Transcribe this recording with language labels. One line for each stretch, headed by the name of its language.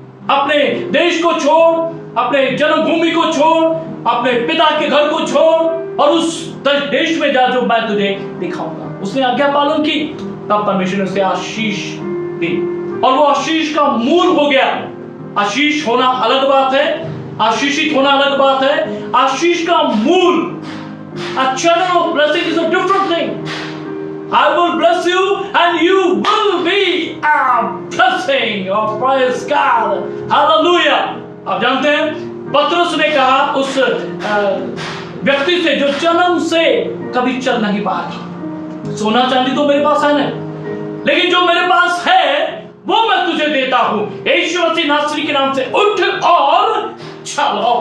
Hindi: अपने देश को छोड़, अपने जन्मभूमि को छोड़, अपने पिता के घर को छोड़ और उस देश में जा जो मैं तुझे दिखाऊंगा। उसने आज्ञा पालन की, तब परमेश्वर ने उसे आशीष दी और वो आशीष का मूल हो गया। आशीष होना अलग बात है, आशीषित होना अलग बात है। आशीष का मूल,
English: a channel of blessing is a different thing. I will bless you and you will be a blessing. Oh, praise God, hallelujah.
Hindi: आप जानते हैं, पतरस ने कहा उस व्यक्ति से जो जन्म से कभी चल नहीं पाया, सोना चांदी तो मेरे पास है नहीं, लेकिन जो मेरे पास है वो मैं तुझे देता हूं। यीशु मसीह नासरी के नाम से उठ और चलो।